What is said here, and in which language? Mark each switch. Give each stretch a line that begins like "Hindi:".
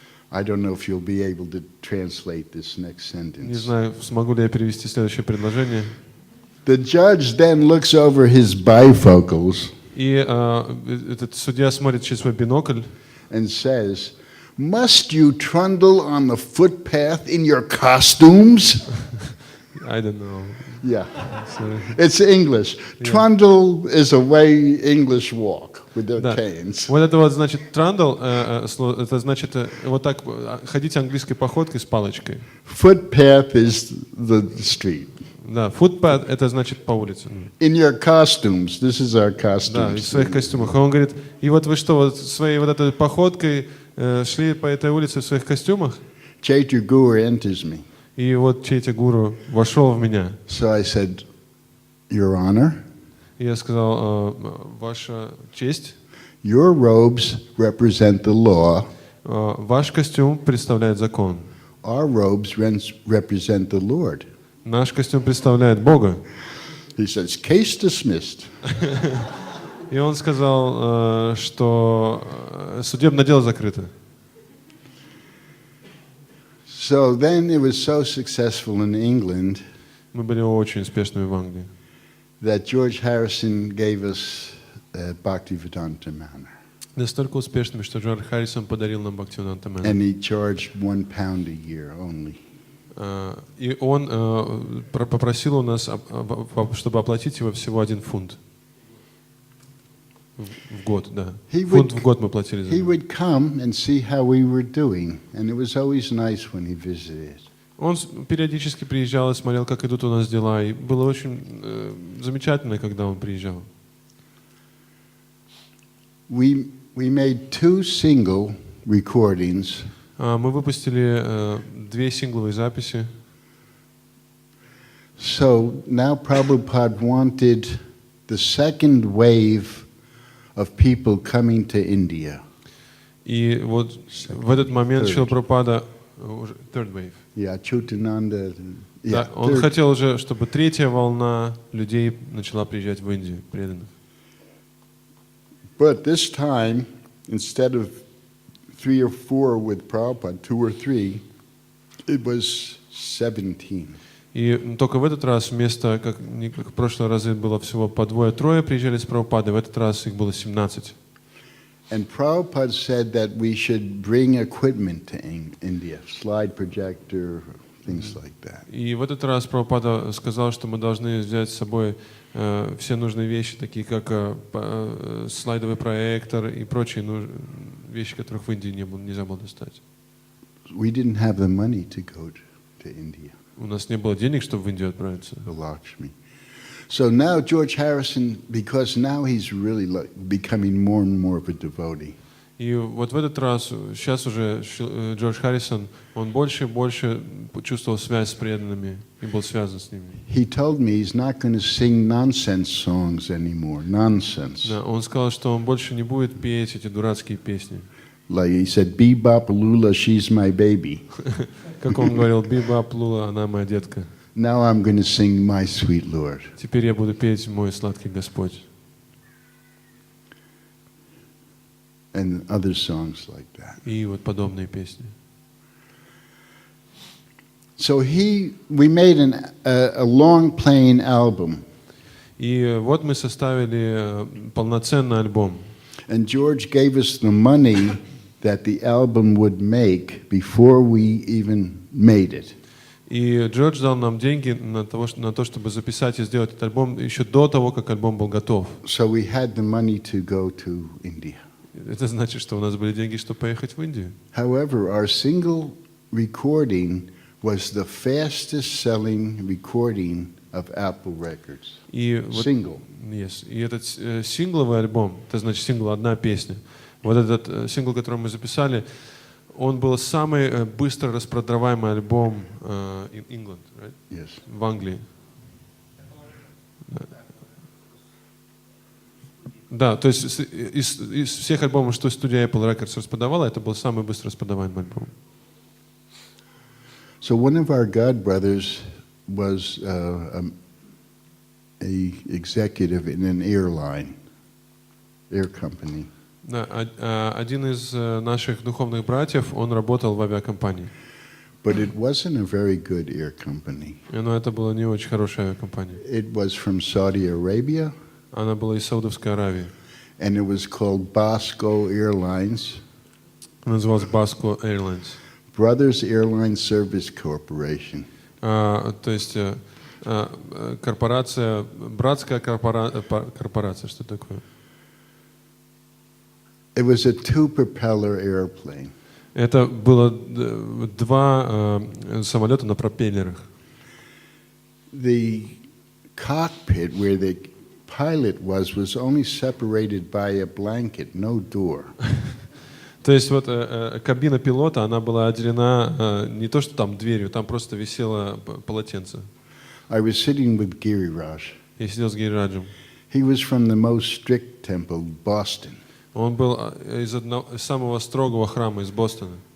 English: I don't know if you'll be able to translate this next
Russian: Не
English: sentence.
Russian: знаю, смогу ли я перевести следующее предложение.
English: The judge then looks over his bifocals
Russian: И этот судья смотрит через свой бинокль
English: and says, must you trundle on the footpath in your costumes? I don't know. Yeah, Sorry. it's English. Trundle is a way English walk with their
Russian: Да.
English: canes.
Russian: Вот это вот значит трандл, это значит вот так ходить английской походкой с палочкой.
English: Footpath is the street.
Russian: Да, footpath это значит по улице.
English: In your costumes, this is our
Russian: Да, в
English: costumes.
Russian: своих костюмах. И он говорит, и вот вы что, вот своей вот этой походкой шли по этой улице в своих костюмах?
English: Chaitanya Guru enters me.
Russian: И вот Чайтя Гуру вошел в меня.
English: So I said, Your Honor,
Russian: И я сказал, ваша честь,
English: your robes represent the law.
Russian: ваш костюм представляет закон.
English: Our robes represent the Lord.
Russian: Наш костюм представляет Бога.
English: He says, case dismissed.
Russian: И он сказал, что судебное дело закрыто.
English: So then it was so successful in England
Russian: Мы были очень успешными в Англии.
English: that George Harrison gave us Bhaktivedanta Manor.
Russian: Настолько успешными, что Джордж Харрисон подарил нам Бхактивиданта Манор.
English: And he charged £1 a year only.
Russian: И он попросил у нас, чтобы оплатить его всего 1 фунт. В год, да. Фунт в год мы платили за
English: He
Russian: него.
English: would come and see how we were doing, and it was always nice when he visited.
Russian: Он периодически приезжал и смотрел, как идут у нас дела. И было очень замечательно, когда он приезжал.
English: We made 2 single recordings.
Russian: Мы выпустили 2 сингловые записи.
English: So now Prabhupada wanted the second wave of people coming to India.
Russian: И вот в этот момент Шрила Прабхупада уже
English: third wave. Yeah, Chutananda.
Russian: Да, он хотел уже, чтобы 3-я волна людей начала приезжать в Индию, преданных.
English: But this time, instead of 3 or 4 with Prabhupada, 2 or 3, it was 17.
Russian: И только в этот раз вместо, как в прошлый раз было всего по 2-3 приезжали с Прабхупадой, в этот раз их было 17.
English: And Prabhupada said that we should bring equipment to India, slide projector, things like that.
Russian: И в этот раз Прабхупада сказал, что мы должны взять с собой все нужные вещи, такие как слайдовый проектор и прочие вещи, которых в Индии нельзя было достать.
English: We didn't have the money to go to India.
Russian: У нас не было денег, чтобы в Индию отправиться.
English: The Lakshmi. So now George Harrison, because now he's really becoming more and more of a devotee.
Russian: И вот в этот раз, сейчас уже Джордж Харрисон, он больше и больше почувствовал связь с преданными и был связан с ними.
English: He told me he's not going to sing nonsense songs anymore. Nonsense.
Russian: Да, он сказал, что он больше не будет петь эти дурацкие песни.
English: Like he said, Bebop Lula, she's my baby.
Russian: Как он говорил, Бибап Лула, она моя детка.
English: Now I'm going to sing My Sweet Lord.
Russian: Теперь я буду петь «Мой сладкий Господь».
English: And other songs like that.
Russian: И вот подобные песни.
English: So we made a long playing album.
Russian: И вот мы составили полноценный альбом.
English: And George gave us the money that the album would make before we even made it.
Russian: И Джордж дал нам деньги на то, чтобы записать и сделать этот альбом еще до того, как альбом был готов.
English: So we had the money to go to India.
Russian: Это значит, что у нас были деньги, чтобы поехать в Индию.
English: However, our single recording was the fastest selling recording of Apple Records.
Russian: И вот,
English: Single. Yes.
Russian: И этот сингловый альбом, это значит сингл одна песня. Вот этот сингл, который мы записали, он был самый быстро распродаваемый альбом
English: in England, right? Yes.
Russian: В Англии. Да, то есть из всех альбомов, что студия Apple Records распродавала, это был самый быстро распродаваемый альбом.
English: So one of our god brothers was a executive in an air company.
Russian: Да, один из наших духовных братьев, он работал в авиакомпании.
English: But it wasn't a very good air company.
Russian: Но это была не очень хорошая авиакомпания.
English: It was from Saudi Arabia.
Russian: Она была из Саудовской Аравии.
English: And it was called Bosco Airlines.
Russian: Она называлась Basco Airlines.
English: Brothers Airline Service Corporation.
Russian: То есть корпорация, братская корпорация, что такое?
English: It was a two-propeller airplane.
Russian: Это было два самолета на пропеллерах.
English: The cockpit where the pilot was only separated by a blanket, no door.
Russian: То есть вот кабина пилота, она была отделена не то что там дверью, там просто висело полотенце.
English: I was sitting with Giriraj.
Russian: Я сидел с Гирираджем.
English: He was from the most strict temple, Boston.
Russian: Он был из самого строгого храма из Бостона.